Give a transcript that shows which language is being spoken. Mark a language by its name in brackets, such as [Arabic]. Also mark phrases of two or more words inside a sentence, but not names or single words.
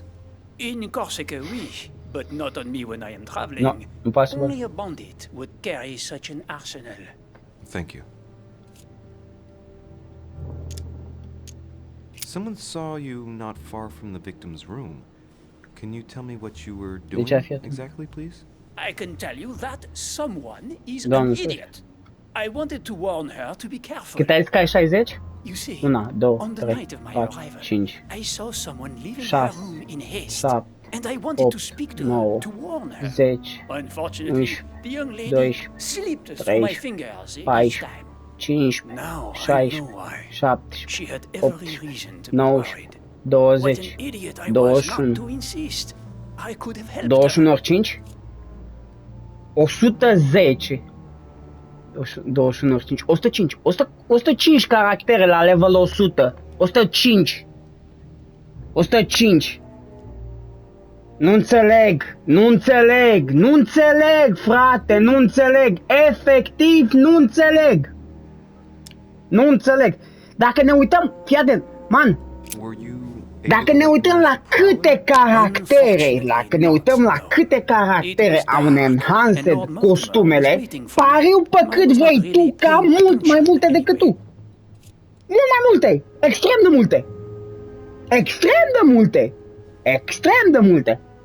[English] In Corsica, oui, but not on me when I am traveling. No, impossible. Only a bandit would carry such an arsenal. Thank you. Someone saw you not far from the victim's room. Can you tell me what you were [Romanian] Deci [English] doing [Romanian] fii atent. [English] exactly, please? I can tell you that someone is [Romanian] Doamne, [English] an [Romanian] stai. [English] idiot. I wanted to warn her to be careful. [Romanian] Cât ai zis că ai 60? [English] You see, 1, 2, on the 3, night of my 4, arrival, 5, I saw someone leaving 6, her room in haste, 7, and I wanted 8, to speak to 9, her to warn her. 10, Unfortunately, 11, the young lady 12, slipped through my 13, fingers each 14, time. 15, Now I 16, know why. 17, She had every 18, reason to be 19, worried. What 20, an idiot I was not 21, to insist. I could have helped 21 her. [Romanian] ori 5, 110, 21 ori 5, 105, 105 caractere la level 100, 105, 105. Nu înțeleg, nu înțeleg, nu înțeleg, frate, nu înțeleg, efectiv nu înțeleg. Nu înțeleg. Dacă ne uităm, fii atent, man, [English] Were you [Romanian] dacă ne uităm la câte caractere, au în enhanced costumele, pariu pe cât vrei tu că am mult mai multe decât tu. Mult mai multe, extrem de multe. Extrem de multe. Extrem de multe.